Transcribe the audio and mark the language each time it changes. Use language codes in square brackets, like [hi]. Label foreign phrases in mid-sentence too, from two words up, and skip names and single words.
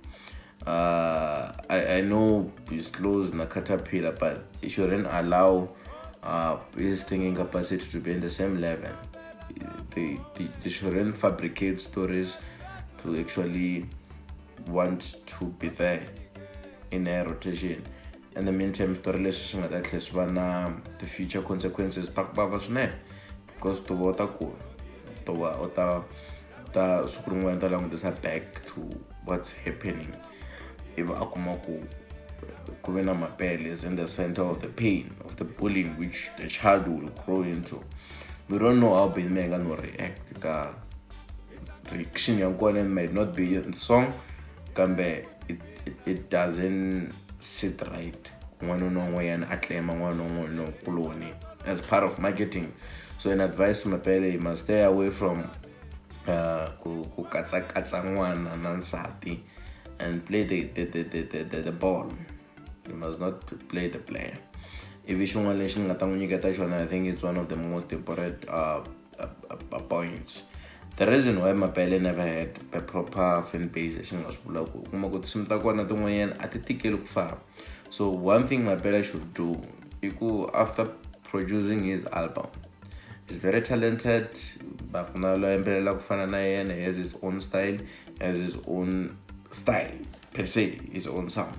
[en] I know he's close na caterpillar, but he shouldn't allow his thinking capacity to be in the same level. They shouldn't fabricate stories to actually want to be there in a rotation. In the meantime, [ts] story leswi nga ta tlhela [en] the future consequences because [ts] to vota ku to va ta siku rin'wana ta langutisa [en] back to what's happening. [ts] Iva a kuma ku ve na Mapele [en] is in the center of the pain of the bullying which the child will grow into. We don't know how Benny Mayengani will react [ts] ka reaction ya kona [en] might not be in the song kambe it doesn't sit right as part of marketing. So an advice to Mapele, you must stay away from [ts] ku katsa n'wana na nsati [en] and play the ball. You must not play the player. If you show I think it's one of the most important points. The reason why Mapele never had a proper fan base, so one thing Mapele should do, after producing his album, he's very talented, but he has his own style, has his own style per se, his own sound.